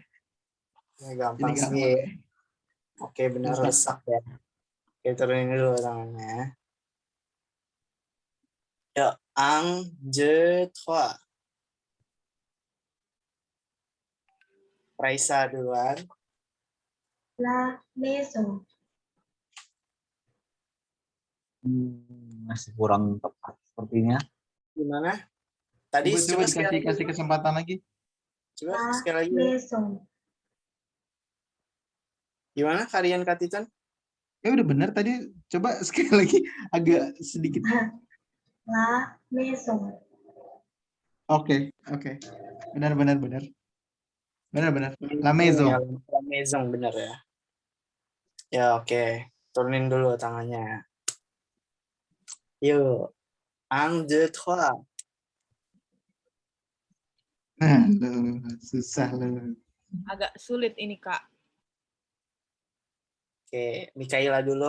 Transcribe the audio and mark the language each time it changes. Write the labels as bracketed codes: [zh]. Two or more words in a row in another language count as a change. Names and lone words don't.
[id] Ini gampang Ini sih. gampang ya. Oke, benar Lesak. lesak ya. Oke, turunin dulu tangannya. Yuk, 1, 2, 3. Raisa duluan. [fr] La maison. [id] Masih kurang tepat sepertinya. Gimana? Tadi Coba sekali kasih kesempatan lagi. Coba [fr] La [id] sekali lagi. [fr] maison. [id] Gimana Karian Katitan? Udah benar tadi. Coba sekali lagi agak sedikit. [fr] La maison. [id] Oke. Benar. [fr] La maison. [id] Ya, [fr] La maison [id] benar ya. Ya oke. Turunin dulu tangannya. Yuk. 1, 2, 3. Susah loh. Agak sulit ini, Kak. Oke, Mikaela dulu.